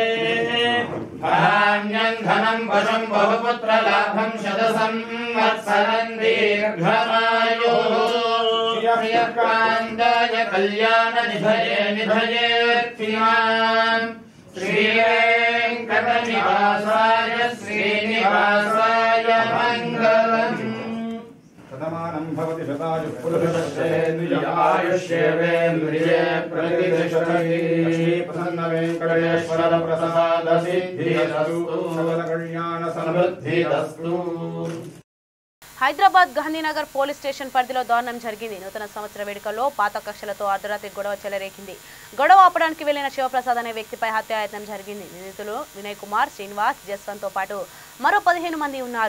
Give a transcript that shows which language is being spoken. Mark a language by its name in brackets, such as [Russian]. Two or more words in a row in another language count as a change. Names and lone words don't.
[Sanskrit] धान्यं धनं वशं बहुपुत्रलाभं शतसंवत्सरं दीर्घमायुः श्रियकान्ताय कल्याणनिधये निधयेत्तिमान् श्रीवेङ्कटनिवासाय श्रीनिवासाय मङ्गलम् शतमानं भवति शतायुः पुरुषश्चेन्द्रियायुष्येवेन्द्रिये प्रतिष्ठति प्रसन्नवेङ्कटेश्वर प्रसाद सिद्धिरस्तु सकल कल्याण समृद्धिरस्तु। [Telugu] హైదరాబాద్ గాంధీనగర్ పోలీస్ స్టేషన్ పరిధిలో దారుణం జరిగింది. నూతన సంవత్సర వేడుకల్లో పాత కక్షలతో అర్ధరాత్రి గొడవ చెలరేగింది. గొడవ ఆపడానికి వెళ్లిన శివప్రసాద్ అనే వ్యక్తిపై హత్యాయత్నం జరిగింది. నిందితులు వినయ్ కుమార్, శ్రీనివాస్, జస్వంత్ తో పాటు మరో 15 మంది ఉన్నారు.